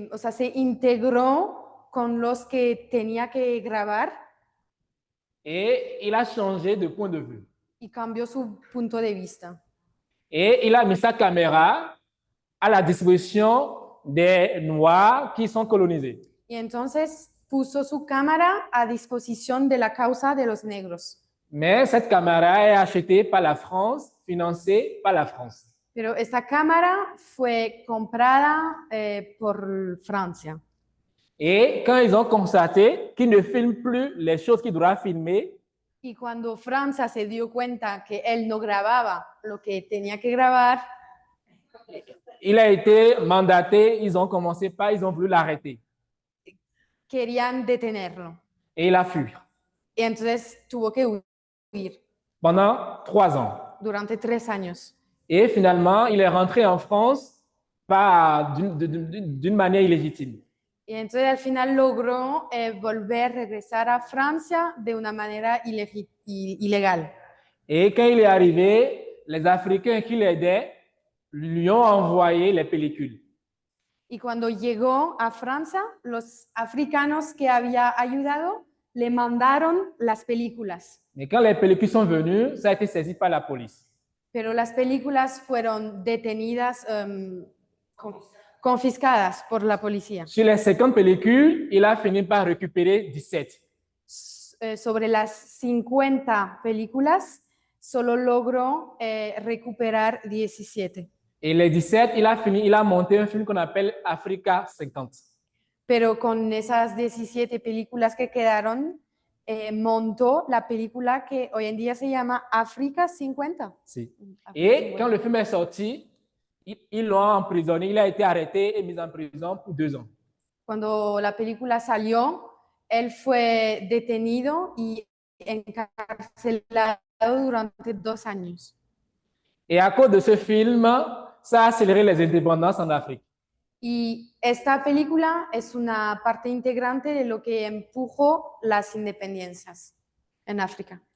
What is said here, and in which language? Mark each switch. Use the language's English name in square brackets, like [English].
[Spanish] se integró con los que tenía que grabar [French] Et il a changé de point de vue. [Spanish] y cambió su punto de vista. [French] Et il a mis sa caméra à la disposition des Noirs qui sont colonisés. [Spanish] Y entonces puso su cámara a disposición de la causa de los negros. [French] Mais cette caméra est achetée par la France, financée par la France. [Spanish] Pero esta cámara fue comprada por Francia. [French] Et quand ils ont constaté qu'ils ne filment plus les choses qu'ils doivent filmer, [Spanish] Y cuando Francia se dio cuenta que él no grababa lo que tenía que grabar, [French] il a été mandaté, ils ont voulu l'arrêter. [Spanish] querían detenerlo. [French] Et il a fui [Spanish] Y entonces tuvo que huir [French] pendant 3 ans. [Spanish] durante 3 años. [French] Et finalement, il est rentré en France d'une manière illégitime. [Spanish] Y entonces al final logró regresar a Francia de una manera ilegal. [French] Et quand il est arrivé, les Africains qui l'aidaient lui ont envoyé les pellicules. [Spanish] Y cuando llegó a Francia, los africanos que había ayudado le mandaron las películas. [French] Mais quand les pellicules sont venues, ça a été saisi par la police. [Spanish] Pero las películas fueron detenidas, confiscadas por la policía. [French] Sur les 50 pellicules, il a fini par récupérer 17. [Spanish] Sobre las 50 películas, solo logró recuperar 17. [French] Et les 17, il a monté un film qu'on appelle Africa 50. [Spanish] Pero con esas 17 películas que quedaron, montó la película que hoy en día se llama África 50. Si. África [French] Et 50. quand le film est sorti, ils l'ont emprisonné. Il a été arrêté et mis en prison pour 2 ans. [Spanish] Cuando la película salió, él fue detenido y encarcelado durante 2 años. [French] Et à cause de ce film, ça a accéléré les indépendances en Afrique. [Spanish] Y esta película es una parte integrante de lo que empujó las independencias en África.